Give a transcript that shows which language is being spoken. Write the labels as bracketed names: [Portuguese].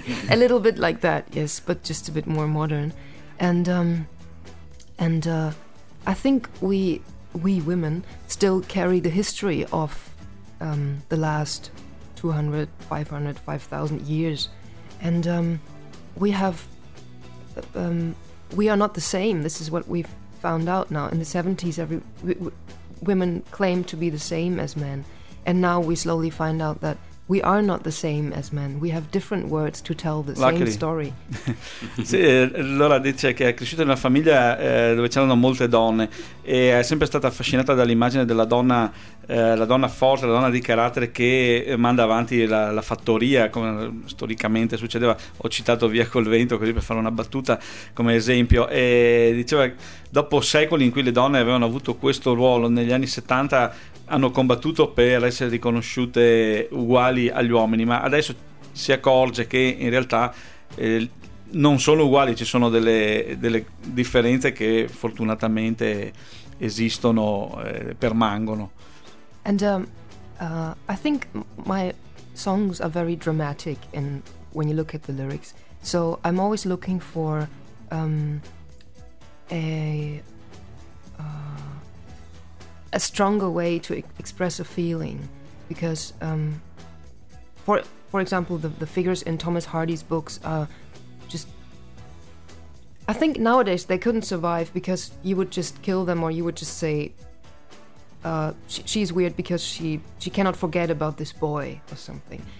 [English] A little bit like that, yes, but just a bit more modern. And I think we women still carry the history of the last 200, 500, 5,000 years, and we are not the same. This is what we've found out now. In the 70s, women claimed to be the same as men, and now we slowly find out that we are not the same as men. We have different words to tell the Luckily. Same story. [Italian] Sì, Laura dice che è cresciuta in una famiglia dove c'erano molte donne e è sempre stata affascinata dall'immagine della donna, la donna forte, la donna di carattere che manda avanti la fattoria, come storicamente succedeva. Ho citato Via col vento così per fare una battuta come esempio. E diceva, dopo secoli in cui le donne avevano avuto questo ruolo, negli anni 70 hanno combattuto per essere riconosciute uguali agli uomini, ma adesso si accorge che in realtà non sono uguali, ci sono delle differenze che fortunatamente esistono, permangono. [English] And I think my songs are very dramatic in when you look at the lyrics. So I'm always looking for a stronger way to express a feeling, because for example, the figures in Thomas Hardy's books are just, I think nowadays they couldn't survive, because you would just kill them, or you would just say she's weird because she cannot forget about this boy or something.